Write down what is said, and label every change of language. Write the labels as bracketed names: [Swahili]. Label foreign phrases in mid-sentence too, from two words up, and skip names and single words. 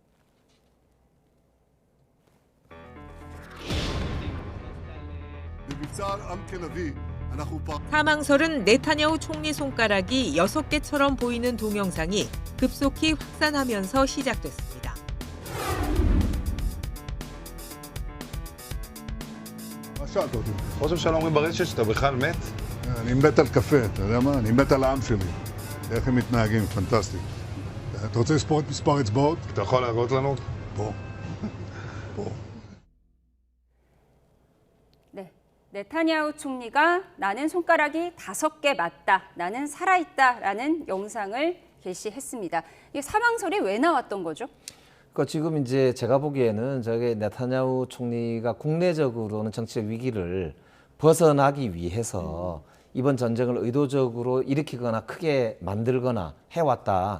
[Korean] 사망설은 네타냐후 총리 손가락이 6개처럼 보이는 동영상이 급속히 확산하면서 시작됐습니다. [Hebrew] ראש הממשלה אומרים ברשת שאתה בכלל מת? אני מת על קפה, אתה יודע מה? אני מת על העם שלי. איך הם מתנהגים, פנטסטי. אתה רוצה לספור את מספר אצבעות? אתה יכול להראות לנו? פה. פה. [Korean] 네, 네타냐후 총리가 나는 손가락이 5개 맞다, 나는 살아있다라는 영상을 게시했습니다. 이게 사망설이 왜 나왔던 거죠? 그러니까 지금 이제 제가 보기에는 저게 네타냐후 총리가 국내적으로는 정치적 위기를 벗어나기 위해서 이번 전쟁을 의도적으로 일으키거나 크게 만들거나 해왔다.